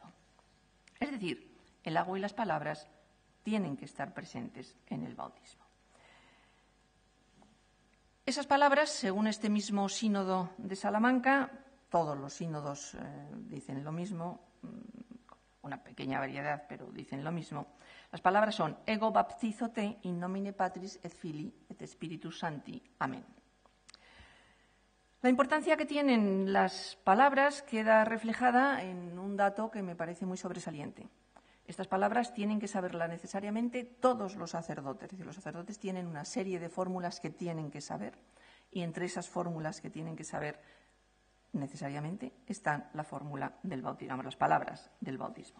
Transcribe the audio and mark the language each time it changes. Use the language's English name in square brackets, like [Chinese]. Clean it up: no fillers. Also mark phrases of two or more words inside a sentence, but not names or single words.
[Spanish] Es decir, el agua y las palabras tienen que estar presentes en el bautismo. Esas palabras, según este mismo sínodo de Salamanca, todos los sínodos dicen lo mismo, una pequeña variedad, pero dicen lo mismo. Las palabras son [Latin] ego baptizote in nomine Patris et Filii et Spiritus Sancti. [Spanish] Amén. La importancia que tienen las palabras queda reflejada en un dato que me parece muy sobresaliente. Estas palabras tienen que saberlas necesariamente todos los sacerdotes. Es decir, los sacerdotes tienen una serie de fórmulas que tienen que saber y entre esas fórmulas que tienen que saber necesariamente están la fórmula del bautismo, las palabras del bautismo.